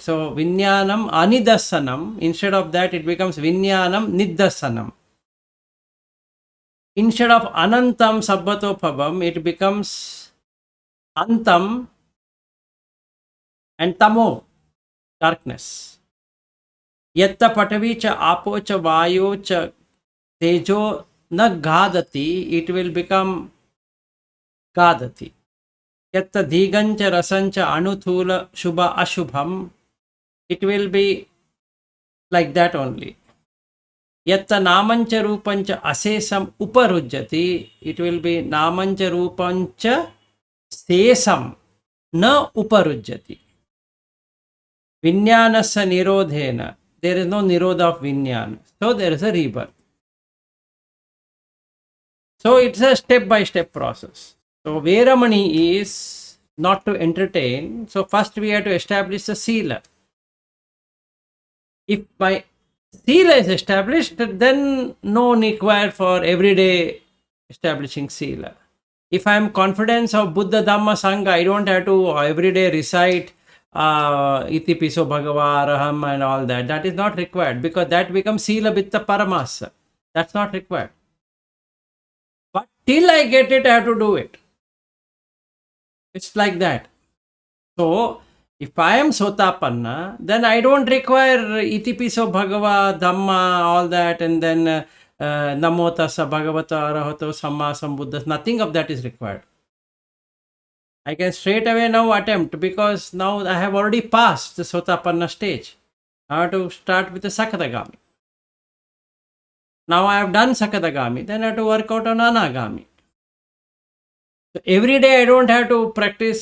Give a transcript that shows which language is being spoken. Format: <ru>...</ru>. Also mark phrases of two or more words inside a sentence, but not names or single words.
<en>So</en> <pi>vinyanam anidasanam,</pi> <en>instead of that, it becomes</en> <pi>vinyanam niddasanam.</pi> <en>Instead of</en> <pi>anantam sabbatopabam,</pi> <en>it becomes antam and tamo, darkness.</en> <pi>Yatta patavi cha apo cha vayo cha tejo na gadati,</pi> <en>it will become gadati.</en> <pi>Yatta dhigancha rasancha anuthula shubha ashubham,</pi> <en>it will be like that only.</en> <pi>Yatta namancha rupancha asesam uparujjati,</pi> <en>it will be</en> <pi>namancha rupancha sesam na uparujjati. Vinyanasa nirodhena,</pi> <en>there is no nirodha of vinyana. So there is a rebirth. So it's a step-by-step process. So Veramani is not to entertain. So first we have to establish the sila. If my sila is established, then no required for everyday establishing sila. If I am confident of Buddha Dhamma Sangha, I don't have to everyday recite</en> <pi>iti piso bhagava araham</pi> <en>and all that. That is not required, because that becomes</en> <pi>sila bitta paramasa.</pi> <en>That's not required. But till I get it, I have to do it. It's like that. So if I am sotapanna, then I don't require</en> <pi>iti piso bhagava dhamma,</pi> <en>all that, and then</en> <pi>namo tassa bhagavata arahato samma sambuddhas.</pi> <en>Nothing of that is required. I can straight away now attempt, because now I have already passed the sotapanna stage. I have to start with the sakadagami. Now I have done sakadagami, then I have to work out on anagami. So every day I don't have to practice.</en>